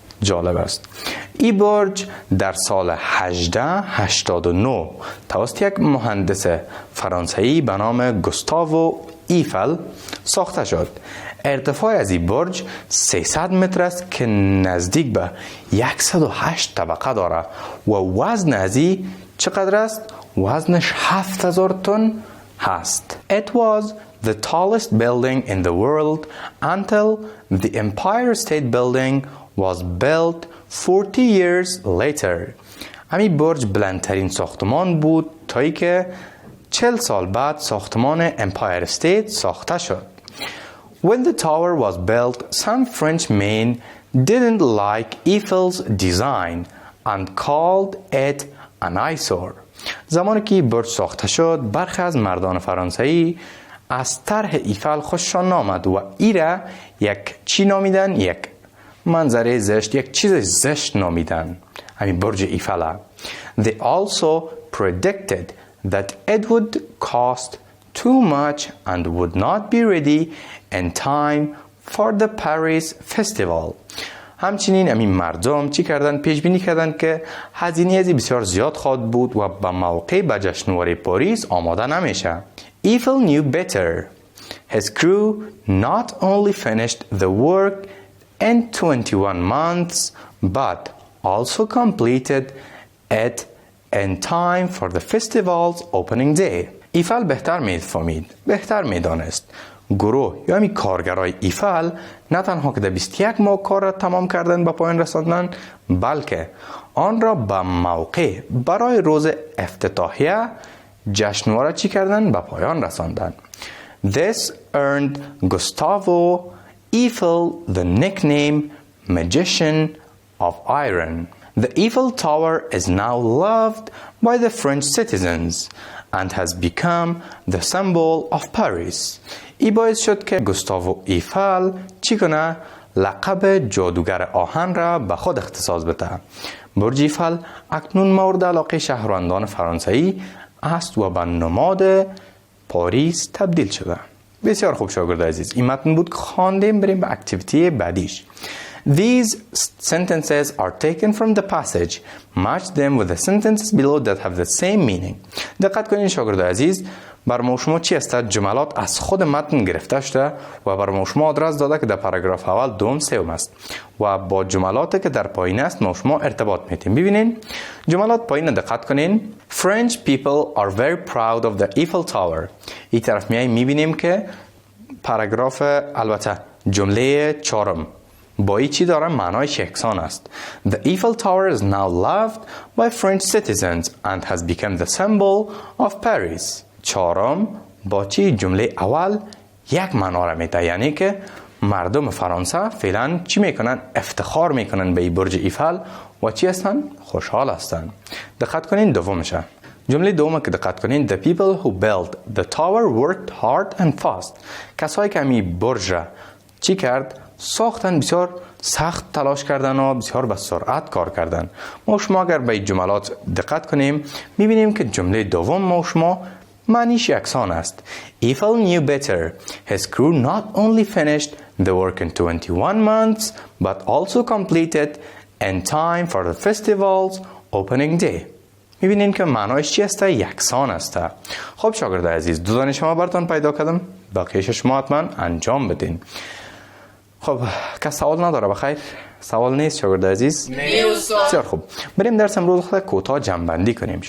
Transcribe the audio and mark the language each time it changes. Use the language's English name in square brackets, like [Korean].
[Persian] جالب است. این برج در سال 1889 توسط یک مهندس فرانسوی به نام گوستاو ایفل ساخته شد. ارتفاع از این برج 300 متر است که نزدیک به 108 طبقه داره و وزن از این چقدر است؟ وزنش 7000 تن هست. [English] It was the tallest building in the world until the Empire State Building was built 40 years later. [Persian] همین برج بلندترین ساختمان بود تا ای که 40 سال بعد ساختمان امپایر استیت ساخته شد. [English] When the tower was built, some French men didn't like Eiffel's design and called it an eyesore. [Persian] زمانی که برج ساخته شد، برخی از مردان فرانسوی از طرح ایفل خوششان نامد و ایره یک چی نامیدن؟ یک منظره زشت، یک چیز زشت نامیدن. همین برج ایفل. [English] They also predicted that it would cost too much and would not be ready in time for the Paris festival. [Persian] همچنین همین مردم چی کردن؟ پیش بینی کردن که هزینه ازی بسیار زیاد خواهد بود و به موقع به جشنواره پاریس آماده نمیشه. [English] Eiffel knew better. His crew not only finished the work in 21 months but also completed it in time for the festival's opening day. [Persian] ایفل بهتر میفهمید، بهتر میدانست. گروه یا همین کارگرای ایفل نه تنها که در 21 ماه کار را تمام کردن به پایان رساندن، بلکه آن را به موقع برای روز افتتاحیه جشنواره چی کردن؟ به پایان رساندن. [English] This earned Gustavo Eiffel the nickname Magician of Iron. The Eiffel Tower is now loved by the French citizens and has become the symbol of Paris. [Persian] ای باعث شد که گوستاو ایفل چی کنه؟ لقب جادوگر آهن را به خود اختصاص بده. برج ایفل اکنون مورد علاقه شهروندان فرانسوی است و به نماد پاریس تبدیل شده. بسیار خوب شاگرد عزیز، این متن بود که خواندیم. بریم به اکتیویتی بعدیش. [English] These sentences are taken from the passage. Match them with the sentences below that have the same meaning. [Persian] دقت کنین شاگرد عزیز، بر ما شما چی است؟ جملات از خود متن گرفته شده و بر ما شما آدرس داده که در پاراگراف اول، دوم، سوم است و با جملاتی که در پایین است ما شما ارتباط میتیم. ببینین جملات پایین دقت کنین. [English] French people are very proud of the Eiffel Tower. [Persian] این طرف میبینیم که پاراگراف، البته جمله چهارم با این چی داره؟ معنایش یکسان است. [English] The Eiffel Tower is now loved by French citizens and has become the symbol of Paris. [Persian] چهارم با چی؟ جمله اول یک معنا را میده، یعنی که مردم فرانسه فعلا چی میکنن؟ افتخار میکنن به برج ایفل و چی هستن؟ خوشحال هستن. دقت کنین دومشه. جمله دوم که دقت کنین، [English] the people who built the tower worked hard and fast. [Persian] کسایی که همی برج را چی کرد؟ ساختن، بسیار سخت تلاش کردن و بسیار به سرعت کار کردن. ما شما اگر به جملات دقت کنیم میبینیم که جمله دوم ما شما معنیش یکسان است. [English] Eiffel knew better. His crew not only finished the work in 21 months but also completed in time for the festival's opening day. [Persian] میبینین که معنایش چی است؟ یکسان است. خب شاگرد عزیز، دو دانش شما براتون پیدا کردم، بقیه‌اش شما حتما انجام بدین. خب کس سوال نداره؟ بخیر سوال نیست شاگرد عزیز؟ بسیار خوب، بریم درس امروز خود کوتاه جمع‌بندی کنیم.